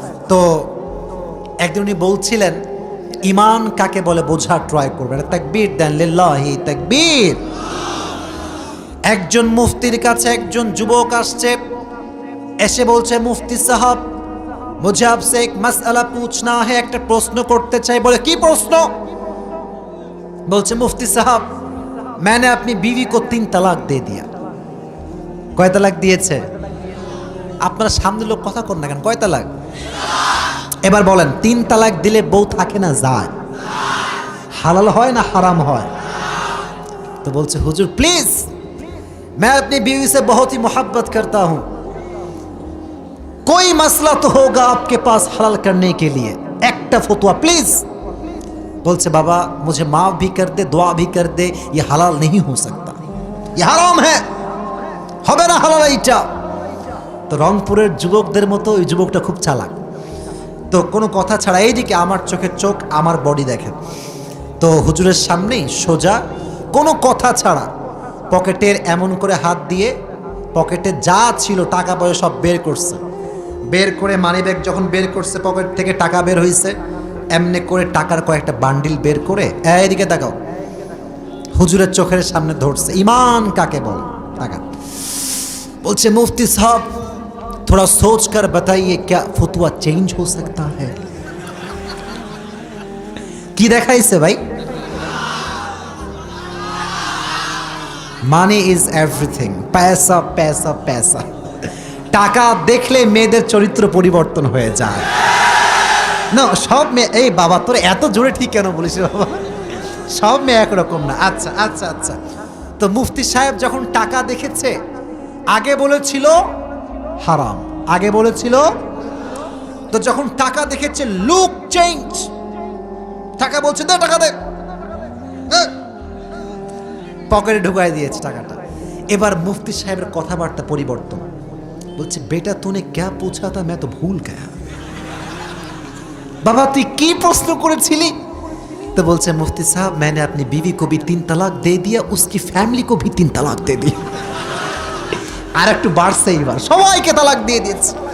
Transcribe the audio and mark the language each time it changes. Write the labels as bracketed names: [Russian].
[Bangla] তো একদিন উনি বলছিলেন ঈমান কাকে বলে বোঝার ট্রাই করবেন, তাকবীর দেন, লিল্লাহি তাকবীর। একজন মুফতির কাছে একজন যুবক আসছে, এসে বলছে মুফতি সাহেব [Hindi] মুঝে আপসে এক মাসআলা পুছনা है, [Bangla] একটা প্রশ্ন করতে চাই। বলে কি প্রশ্ন? বলছে মুফতি সাহেব [Hindi] मैंने अपनी बीवी को 3 तलाक दे दिया। [Bangla] কয় তালাক দিয়েছে? আপনার সামনে লোক কথা কর না কেন, কয় তালাক? এবার বলেন 3 তালাক দিলে বউ থাকে না যায়? হালাল হয় না হারাম হয়? তো বলছে হুজুর প্লিজ [Hindi] मैं अपनी बीवी से बहुत ही मोहब्बत करता हूं, कोई मसला तो होगा आपके पास हलाल करने के लिए, [Bangla] একটা ফতোয়া প্লিজ। [Hindi] बोलছে बाबा मुझे माफ भी कर दे, दुआ भी कर दे, ये हलाल नहीं हो सकता, ये हराम है, [Bangla] হবে না হালাল এইটা। তো রংপুরের যুবকদের মতো ওই যুবকটা খুব চালাক, তো কোনো কথা ছাড়া এইদিকে আমার চোখের চোখ, আমার বডি দেখেন, তো হুজুরের সামনেই সোজা কোনো কথা ছাড়া পকেটের এমন করে হাত দিয়ে পকেটে যা ছিল টাকা পয়সা সব বের করছে। বের করে মানি ব্যাগ যখন বের করছে, পকেট থেকে টাকা বের হয়েছে, এমনি করে টাকার কয়েকটা বান্ডিল বের করে এদিকে তাকাও, হুজুরের চোখের সামনে ধরছে। ঈমান কাকে বলে? টাকা। বলছে মুফতি সাহেব [Hindi] थोड़ा सोच कर बताइए क्या फतवा चेंज हो सकता है? [Bangla] কি দেখাইছে ভাই? [English] money is everything, [Bangla] পয়সা পয়সা পয়সা। টাকা দেখলে মেয়েদের চরিত্র পরিবর্তন হয়ে যায় না। সব মেয়ে, এই বাবা তোর এত জোরে ঠিক কেন বলিস বাবা? সব মেয়ে একরকম না। আচ্ছা আচ্ছা আচ্ছা, তো মুফতি সাহেব যখন টাকা দেখেছে, আগে বলেছিল হারাম, আগে বলেছিল, তো যখন টাকা দেখেছে লুক চেঞ্জ, টাকা বলছে দে টাকা দে, পকেটে ঢুকাই দিয়েছে টাকাটা। এবার মুফতি সাহেবের কথাবার্তা পরিবর্তন, বলছে [Hindi] বেটা তুনে ক্যা পুছা থা मैं तो भूल गया। [Bangla] বাবা তুই কি প্রশ্ন করেছিলি? তো বলছে মুফতি সাহেব [Hindi] मैंने अपनी बीवी को भी 3 तलाक दे दिया, उसकी फैमिली को भी 3 तलाक दे दिया। [Bangla] আর একটু বাড়ছে, এইবার সবাইকে তালাক দিয়ে দিয়েছে।